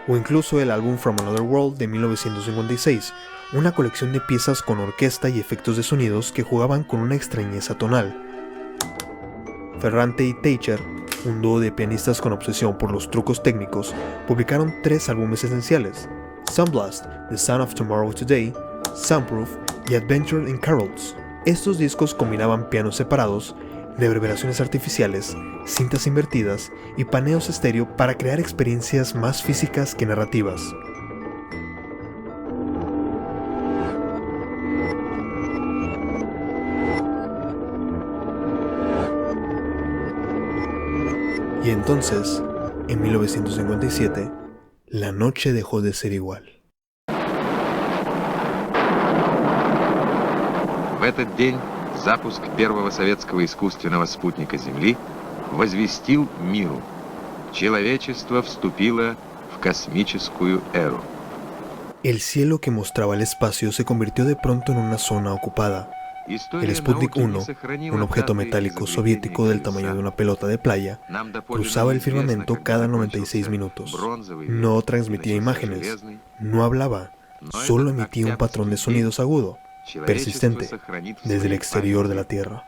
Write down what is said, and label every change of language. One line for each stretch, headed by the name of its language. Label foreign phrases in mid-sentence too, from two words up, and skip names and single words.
Spanish: o incluso el álbum From Another World de 1956, una colección de piezas con orquesta y efectos de sonidos que jugaban con una extrañeza tonal. Ferrante y Teicher, un dúo de pianistas con obsesión por los trucos técnicos, publicaron 3 álbumes esenciales: Sunblast, The Sound of Tomorrow Today, Soundproof y Adventure in Carols. Estos discos combinaban pianos separados, reverberaciones artificiales, cintas invertidas y paneos estéreo para crear experiencias más físicas que narrativas. Y entonces, en 1957, la noche dejó de ser igual.
Russian: В этот день запуск первого советского искусственного спутника Земли возвестил миру: человечество вступило в космическую эру.
Spanish: El cielo que mostraba el espacio se convirtió de pronto en una zona ocupada. El Sputnik 1, un objeto metálico soviético del tamaño de una pelota de playa, cruzaba el firmamento cada 96 minutos. No transmitía imágenes, no hablaba, solo emitía un patrón de sonidos agudo, persistente, desde el exterior de la Tierra.